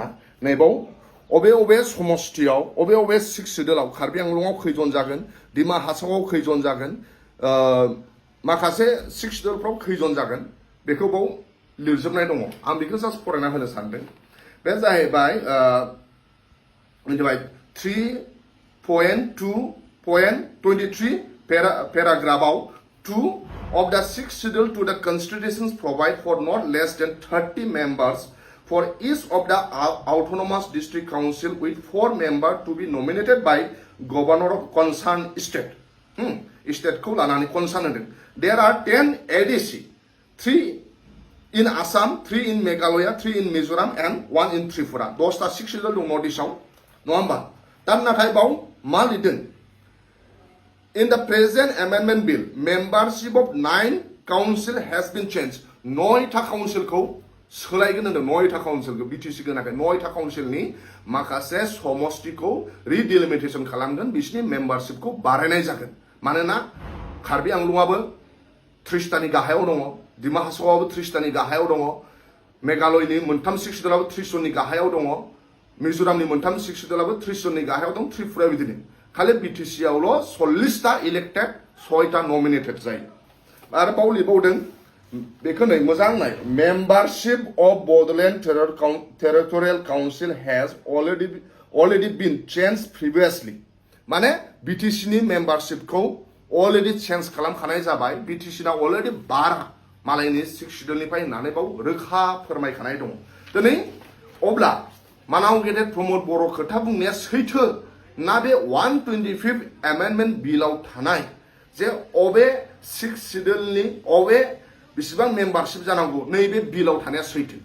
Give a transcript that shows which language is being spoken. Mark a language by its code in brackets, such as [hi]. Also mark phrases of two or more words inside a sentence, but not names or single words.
[brx] नैबाव अबे समस्तियाव अबे 6 शिड्युलाव कार्बि आंलंआव खैजन जागोन, डिमा हासावआव खैजन जागोन, माखासे 6 शिड्युलफ्राव खैजन जागोन, बेखौ बाव लिरजोबनाय दङ। आं बेखौ जास्ट फरायना होनो सानदों। बे जाहैबाय [en] 3.2.23 पेराग्राफआव 2 of the 6th schedule to the constitutions provide for not less than 30 members for each of the autonomous district council with 4 members to be nominated by governor of concerned state. [brx] State-खौ लानानै concern होदों। [en] There are 10 ADC, 3 in Assam, 3 in Meghalaya, 3 in Mizoram and 1 in Tripura. [brx] 10टा 6 शिड्युल दं नर्थ इस्टआव, नङा होमबा? दा नाथाय बाव मा लिरदों? [en] In the present amendment bill, membership of 9 council has been changed. [brx] 9टा काउन्सिलखौ सोलायगोन होनदों। 9टा काउन्सिलखौ बिटिसिखौ नाथाय 9टा काउन्सिलनि माखासे समस्तिखौ रिडिलिमिटेसन खालामगोन, बिसोरनि मेम्बारशिपखौ बारायनाय जागोन। मानोना कार्बि आंलंआबो 30टानि गाहायाव दङ डिमा हासावआबो 30टानि गाहायाव दङ मेघालयनि मोनथाम 6 सिडुलाबो 30 जननि गाहायाव दङ मिजोरामनि मोनथाम 6 सिडुलाबो 30 जननि गाहायाव दं त्रिपुरा बिदिनो खालि बिटिसि आवल' 40टा इलेक्टेड 6टा नमिनेटेड जायो आरो बाव लिरबावदों बेखौ नै मोजां नाय [en] membership of Bodoland Territorial Council has [brx] माने बिटिसि नि मेम्बारशिपखौ [en] already change [brx] खालामखानाय जाबाय बिटिसि ना अलरेडि 12 मालायनि 6 सिडुलनिफ्राय होननानै बाव रोखा फोरमायखानाय दङ दिनै अब्ला मानाव गेदेर प्रमद बर' खोथा बुंनाया सैथो ना बे 125 एमेन्डमेन्ट बिलाव थानाय जे अबे 6 सिडुलनि अबे बेसेबां मेम्बारशिप जानांगौ नैबे बिलाव थानाया सैथो